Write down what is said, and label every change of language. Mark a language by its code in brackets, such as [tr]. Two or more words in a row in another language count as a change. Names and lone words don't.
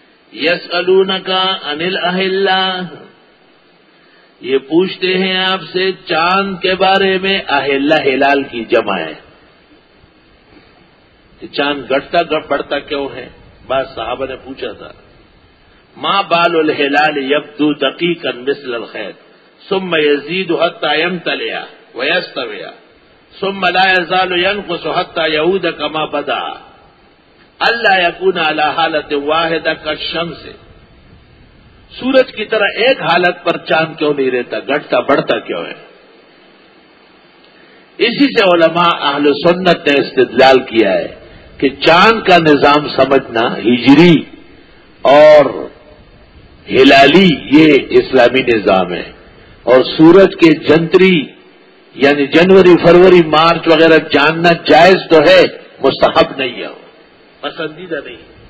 [ar] یسألونک عن الاہلہ، [ur] یہ پوچھتے ہیں آپ سے چاند کے بارے میں. اہلہ ہلال کی جمع ہے. چاند گھٹتا بڑھتا کیوں ہے؟ بعض صحابہ نے پوچھا تھا. [ar] ما بال الہلال یبدو دقیقا مثل الخیط ثم یزید حتی یمتلئ ویستوی ثم لا یزال ینقص حتی یعود کما بدا اللہ یکون علی حالت واحدہ کالشمس. [ur] سورج کی طرح ایک حالت پر چاند کیوں نہیں رہتا؟ گھٹتا بڑھتا کیوں ہے؟ اسی سے علماء اہل سنت نے استدلال کیا ہے کہ چاند کا نظام سمجھنا ہجری اور ہلالی یہ اسلامی نظام ہے، اور سورج کے جنتری یعنی جنوری فروری مارچ وغیرہ جاننا جائز تو ہے، مستحب نہیں ہے، پسندیدہ نہیں.